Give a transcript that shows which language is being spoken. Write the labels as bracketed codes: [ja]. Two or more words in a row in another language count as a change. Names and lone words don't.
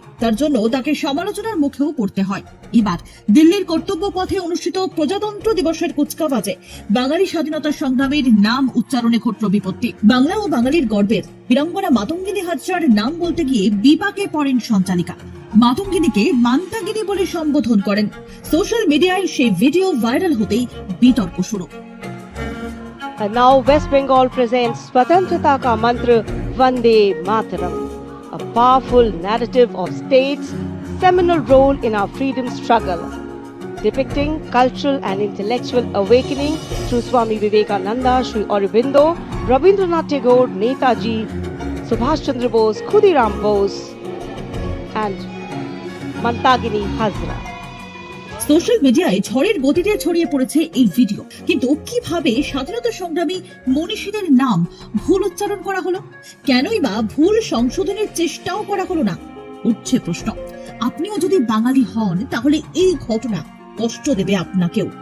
[bn] তার জন্য তাকে সমালোচনার মুখেও পড়তে হয়। এবার দিল্লির কর্তব্য পথে অনুষ্ঠিত প্রজাতন্ত্র দিবসের কুচকাওয়াজে বাঙালি স্বাধীনতা সংগ্রামীর নাম উচ্চারণে ঘটল বিপত্তি। বাংলা ও বাঙালির গর্বের বীরাঙ্গনা মাতঙ্গিনী হাজরার নাম বলতে গিয়ে বিপাকে পড়েন সঞ্চালিকা। মাতঙ্গিনীকে মান্তাগিনী বলে সম্বোধন করেন। সোশ্যাল মিডিয়ায় সেই ভিডিও ভাইরাল হতেই বিতর্ক শুরু। [en] And now West Bengal presents Swatantrata Ka Mantra Vande Mataram, a powerful narrative of state's seminal role in our freedom struggle, depicting cultural and intellectual awakening through Swami Vivekananda, Sri Aurobindo, Rabindranath Tagore, Netaji, Subhash Chandra Bose, Khudiram Bose, and Mantagini Hazra. [bn] সোশ্যাল মিডিয়ায় ঝড়ের গতিতে ছড়িয়ে পড়েছে এই ভিডিও। কিন্তু কিভাবে স্বাধীনতা সংগ্রামী মনীষীদের নাম ভুল উচ্চারণ করা হলো? কেনই বা ভুল সংশোধনের চেষ্টাও করা হলো না? উঠছে প্রশ্ন। আপনিও যদি বাঙালি হন তাহলে এই ঘটনা কষ্ট দেবে আপনাকেও।